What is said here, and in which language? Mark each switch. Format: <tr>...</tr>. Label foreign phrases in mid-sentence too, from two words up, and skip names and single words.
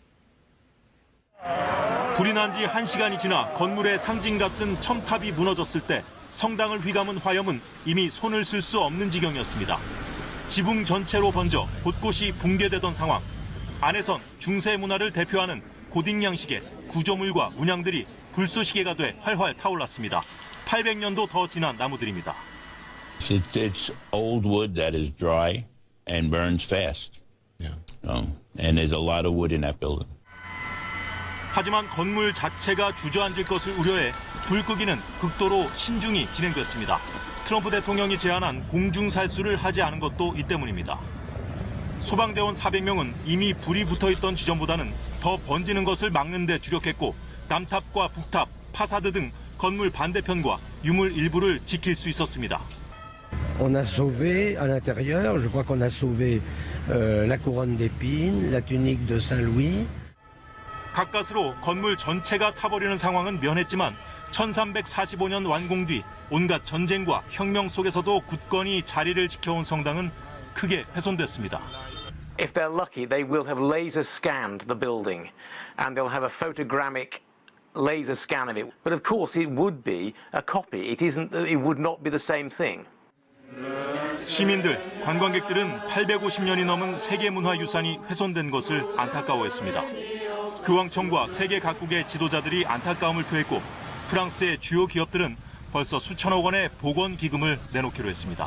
<ko>불이 난 지 1시간이 지나 건물의 상징 같은 첨탑이 무너졌을 때 성당을 휘감은 화염은 이미 손을 쓸 수 없는 지경이었습니다. 지붕 전체로 번져 곳곳이 붕괴되던 상황. 안에선 중세 문화를 대표하는 고딕 양식의 구조물과 문양들이 불쏘시개가 돼 활활 타올랐습니다. 800년도 더 지난 나무들입니다.</ko> <en>It's old wood that is dry and burns fast. And there's a lot of wood in that building.</en> <ko>하지만 건물 자체가 주저앉을 것을 우려해 불 끄기는 극도로 신중히 진행됐습니다. 트럼프 대통령이 제안한 공중살수를 하지 않은 것도 이 때문입니다. 소방대원 400명은 이미 불이 붙어있던 지점보다는 더 번지는 것을 막는 데 주력했고 남탑과 북탑, 파사드 등 건물 반대편과 유물 일부를 지킬 수 있었습니다.</ko> <fr>On a sauvé à l'intérieur, je crois qu'on a sauvé la couronne d'épines, la tunique de Saint-Louis.</fr> <ko>가까스로 건물 전체가 타버리는 상황은 면했지만 1345년 완공 뒤 온갖 전쟁과 혁명 속에서도 굳건히 자리를 지켜온 성당은 크게 훼손됐습니다.</ko> <en>If they're lucky, they will have laser scanned the building and they'll have a photogrammic laser scan of it. But of course it would be a copy. It would not be the same thing.</en> <ko>시민들, 관광객들은 850년이 넘은 세계문화유산이 훼손된 것을 안타까워했습니다. 교황청과 세계 각국의 지도자들이 안타까움을 표했고 프랑스의 주요 기업들은 벌써 수천억 원의 복원 기금을 내놓기로 했습니다.</ko>